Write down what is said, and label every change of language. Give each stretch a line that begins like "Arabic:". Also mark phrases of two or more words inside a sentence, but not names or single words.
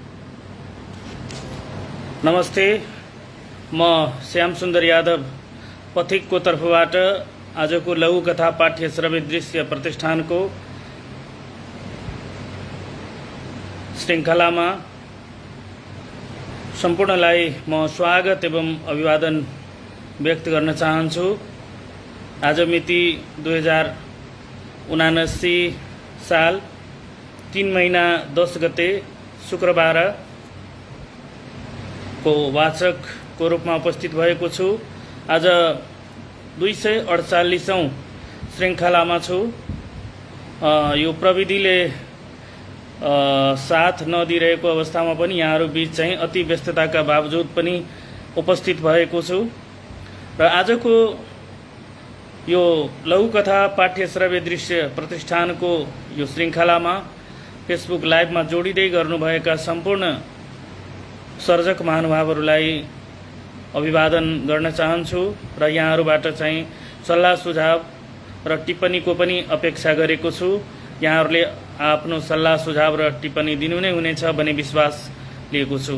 Nepali: नमस्ते। म श्याम सुंदर यादव पथिक को तर्फबाट आज को लघु कथा पाठ्य श्रव्य दृश्य प्रतिष्ठान को श्रृंखला में संपूर्णलाई म स्वागत एवं अभिवादन व्यक्त गर्न चाहन्छु। आज मिति 2079 साल 3 महीना 10 गते शुक्रबार को वाचक को रूप में उपस्थित भएको छु। आज 248औं श्रृंखला में छु। यो प्रविधिले साथ नदिरहेको अवस्थामा पनि यहाँहरु बीच चाहिँ अति व्यस्तताका बावजुद पनि उपस्थित भएको छु र आजको यो लघु कथा पाठ्य श्रव्य दृश्य प्रतिष्ठान को यो श्रृंखला में फेसबुक लाइव में जोडिँदै गर्नुभएका सम्पूर्ण सर्जक महानुभावहरूलाई अभिवादन गर्न चाहन्छु र यहाँहरुबाट चाहिँ सल्लाह सुझाव र टिप्पणीको पनि अपेक्षा गरेको छु। यहाँहरुले आफ्नो सल्लाह सुझाव र टिप्पणी दिनु नै हुनेछ भन्ने विश्वास लिएको छु।